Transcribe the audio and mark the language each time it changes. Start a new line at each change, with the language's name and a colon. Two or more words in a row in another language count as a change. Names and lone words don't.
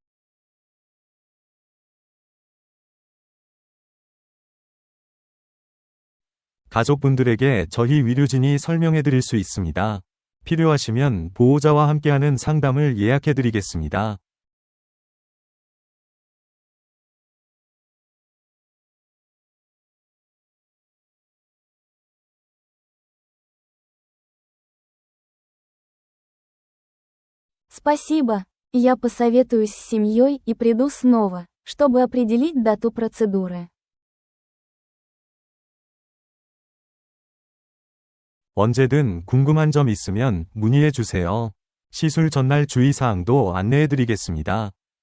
Korean: 가족분들에게 저희 의료진이 설명해 드릴 수 있습니다. 필요하시면 보호자와 함께하는 상담을 예약해 드리겠습니다.
Russian: Спасибо. Я посоветуюсь с семьей и приду снова, чтобы определить дату процедуры.
Korean: 언제든 궁금한 점 있으면 문의해 주세요. 시술 전날 주의사항도 안내해 드리겠습니다.